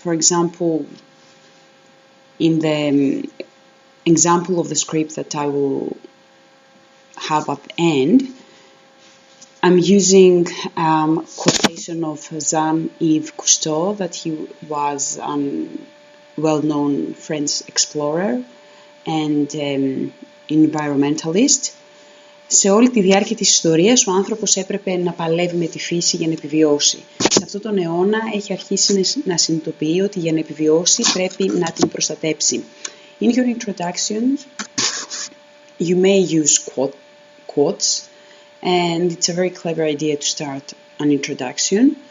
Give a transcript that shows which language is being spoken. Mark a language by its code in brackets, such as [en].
[en] For example, in the example of the script that I will have at the end, I'm using quotation of Jean-Yves Cousteau, that he was a well-known French explorer and environmentalist. [el] Σε όλη τη διάρκεια της ιστορίας, ο άνθρωπος έπρεπε να παλεύει με τη φύση για να επιβιώσει. Σε αυτόν τον αιώνα έχει αρχίσει να συνειδητοποιεί ότι για να επιβιώσει πρέπει να την προστατέψει. [en] In your introduction, you may use quotes, and it's a very clever idea to start an introduction.